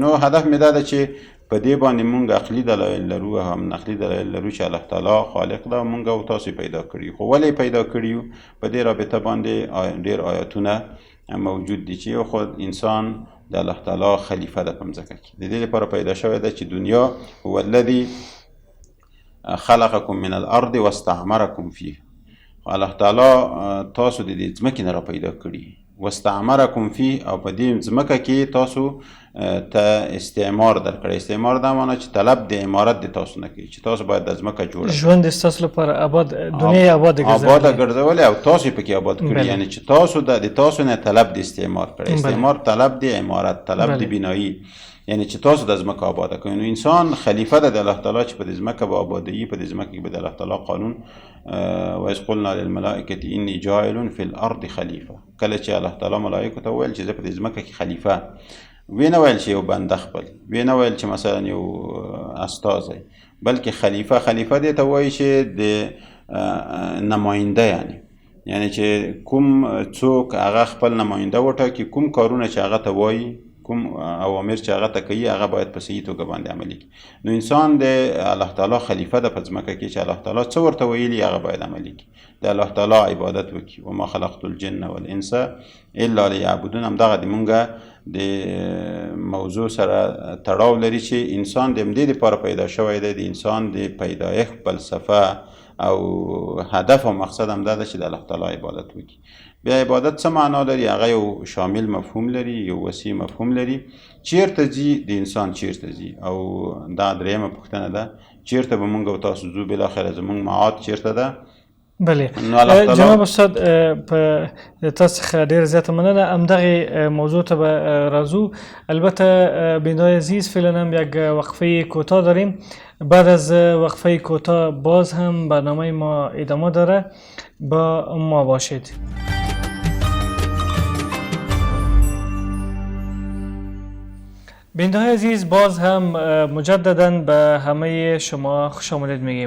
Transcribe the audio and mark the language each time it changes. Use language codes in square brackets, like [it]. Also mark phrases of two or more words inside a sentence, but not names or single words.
[ps] نو هدف مې دا ده چې په دې باندې مونږ عقلي دلایل لرو، هم نقلي دلایل لرو چې الله تعالی خالق ده، مونږ او تاسو پیدا کړي. خو ولې پیدا کړي؟ په دې رابطه باندې ډېر آیاتونه موجود دي چې خود انسان د الله تعالی خلیفه ده په مځکه کې. د دې لپاره پیدا شوی ده چې دنیا [ar] هو الذي خلقکم من الارض واستعمرکم فیه. [ps] الله تعالی تاسو د دې ځمکې نه را پیدا کړي، [ar] واستعمرکم فیه، [ps] او په دې ځمکه کې تاسو ته استعمار درکړی. استعمار دا معنی چې طلب د امارت د تاسو نه کوي، چې تاسو باید د ځمکه جوړه ژوند ستاسو لپاره آباد، دنیا آباد ګرځولې او تاسو پکې آباد کړي. یعنی چې تاسو د تاسو نه طلب د استعمار کړی. استعمار طلب د امارت، طلب د بینایی، یعنی چې تاسو د ځمکه آباده کړئ. نو انسان خلیفه ده د الله تعالی چې په دې ځمکه به آبادوي، په دې ځمکه کې به د الله تعالی قانون [ar] وإذ قلنا للملائکة إني جاعل في الأرض خلیفه. [ps] کله چې الله تعالی ملائکو ته وویل چې زه په دې ځمکه کې خلیفه، وی نه ویل چې یو بنده خپل، وی نه ویل چې مثلا یو استازی، بلکې خلیفه دې ته وایي چې د نماینده، یعنی چې کوم څوک هغه خپل نماینده وټاکي، کوم کارونه چې هغه ته وایي، کوم اوامر چې هغه ته کوي، هغه باید په صحیح توګه باندې عملي کړي. نو انسان د الله تعالی خلیفه ده په ځمکه کې چې الله تعالی څه ورته ویلي هغه باید عملي کړي، د الله تعالی عبادت وکړي. [ar] وما خلقت الجن والانس الا ليعبدون. [ps] همدغه د مونږه د موضوع سره تړاو لري چې انسان د همدې دپاره پیدا شوی دی. د انسان د پیدایښت فلسفه او هدف او مقصد هم دا ده چې د الله تعالی عبادت وکړي. بیا عبادت څه معنا لري؟ هغه یو شامل مفهوم لري، یو وسیع مفهوم لري. چیرته ځي د انسان، چیرته ځي؟ او دا درېیمه پوښتنه ده، چیرته به مونږ او تاسو ځو؟ بالاخره زمونږ معاد چیرته ده؟ بله جناب استاد، په تاسو څخه ډېره زیاته مننه. همدغې موضوع ته به راځو. [fa] البته بینای عزیز فعلا هم یک وقفه کوتاه داریم. بعد از وقفه کوتاه باز هم برنامه ما ادامه داره، با ما باشید. بیننده عزیز، باز هم مجددا به همه شما خوش آمدید میگیم.